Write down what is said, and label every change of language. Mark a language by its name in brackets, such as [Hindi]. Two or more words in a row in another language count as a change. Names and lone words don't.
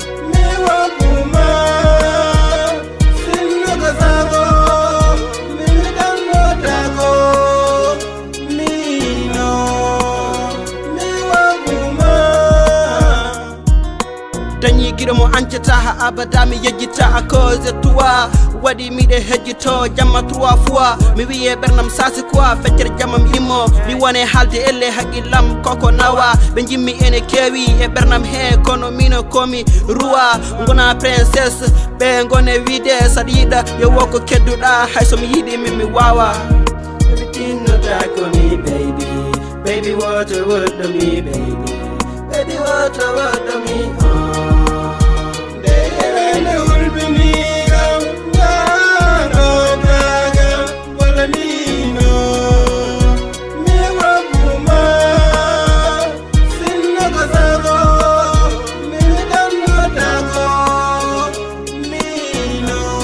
[Fula] Mi wakkuma, sinno ko sago, mi ɗannota ko, niino. Mi wakkuma. Dañi giɗo mo ancata ha abada, mi yejjita [French] à cause de toi. [Fula] Waɗi miɗe hejjito jamma [French] trois fois. [Fula] Mi wiye ɓernam sasi quoi, feccere jamma mi immo. Mi wone haalde elle haqqillam koko nawa. Ɓe jimmi ene kewi e ɓernam he kono mino komi ruwa. Gona princesse, ɓe gone wiide saɗa yiɗa yo wokko kedduɗa, hay so mi yiɗi min mi wawa. [English] Everything no talk for me, baby. Baby, what you want to me, baby. Baby, what you want to me, oh. [Fula] Nde wende hulɓiniigam, ndaaro daagam, wala niino. Mi wakkuma, sinno ko sago, mi ɗannota ko, niino.